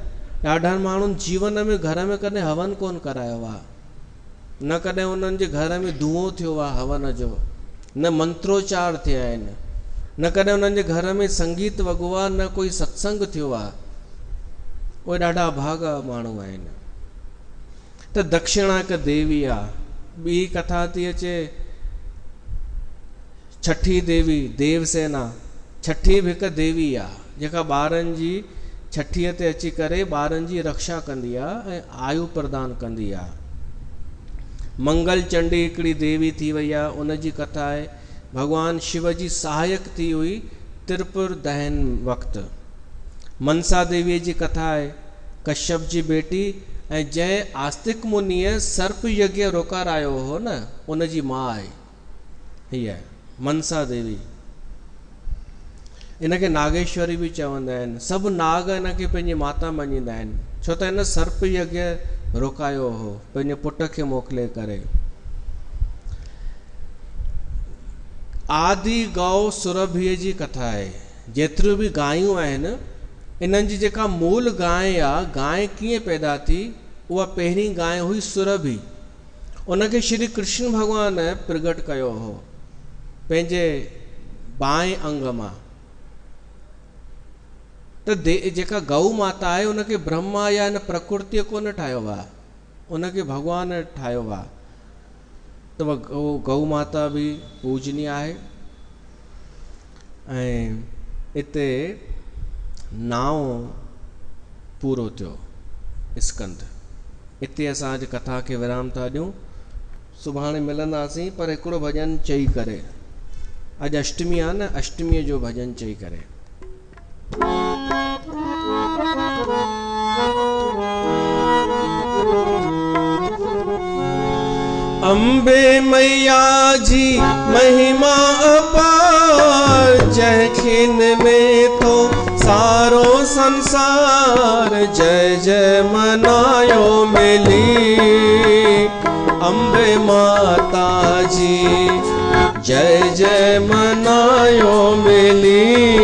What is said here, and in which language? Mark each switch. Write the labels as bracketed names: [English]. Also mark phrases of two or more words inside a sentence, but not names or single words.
[Sindhi] ॾाढनि माण्हुनि जीवन में घर में कॾहिं हवन कोन करायो आहे, न कॾहिं उन्हनि जे घर में धुओं थियो आहे हवन जो, न मंत्रोच्चार थिया आहिनि, न कॾहिं उन्हनि जे घर में संगीत वॻो आहे, न कोई सत्संग थियो आहे। उहे ॾाढा अभागा माण्हू आहिनि। त दक्षिणा हिकु देवी आहे। ॿी कथा थी अचे छठी देवी, देवसेना। छठी बि हिकु देवी आहे जेका ॿारनि जी छठीअ ते अची करे ॿारनि जी रक्षा कंदी आहे ऐं आयु प्रदान कंदी आहे। मंगल चंडी हिकिड़ी देवी थी वई आहे, उन जी कथा आहे। भॻवानु शिव जी सहायक थी हुई त्रिपुर दहन वक़्तु। मनसा देवीअ जी कथा आहे, कश्यप जी बेटी, ऐं जंहिं आस्तिक मुनीअ सर्प यज्ञ रोकारायो हो न, उन जी माउ आहे हीअ मनसा देवी। इनखे नागेश्वरी बि चवंदा आहिनि। सभु नाग इनखे पंहिंजी माता मञींदा आहिनि, छो त हिन सर्प यज्ञ रोकायो हो पंहिंजे पुट खे मोकिले करे। आदि गौ सुरभिअ जी कथा आहे। जेतिरियूं बि गायूं आहिनि, इन्हनि जी जेका मूल गांइ आहे, गांइ कीअं पैदा थी, उहा पहिरीं गांइ हुई सुरभि। उनखे श्री कृष्ण भॻवानु प्रगट कयो हो पंहिंजे बाएं अंग मां। त जेका गौ माता आहे उनखे ब्रह्मा या इन प्रकृतिअ कोन ठाहियो आहे, उनखे भॻवानु ठाहियो आहे। त उहा गौ माता बि पूजनीय आहे। ऐं हिते नाओ पूरो थियो स्कंद। हिते असां अॼु कथा खे विराम था ॾियूं। सुभाणे मिलंदासीं, पर हिकिड़ो भॼन चई करे। अॼु अष्टमी आहे न, अष्टमीअ जो भॼन चई करे। अम्बे मैया जी महिमा अपार, जंहिंखिन में तो सारो संसार जय जय मनायो मिली अम्बे माता जी, जय जय मनायो मिली।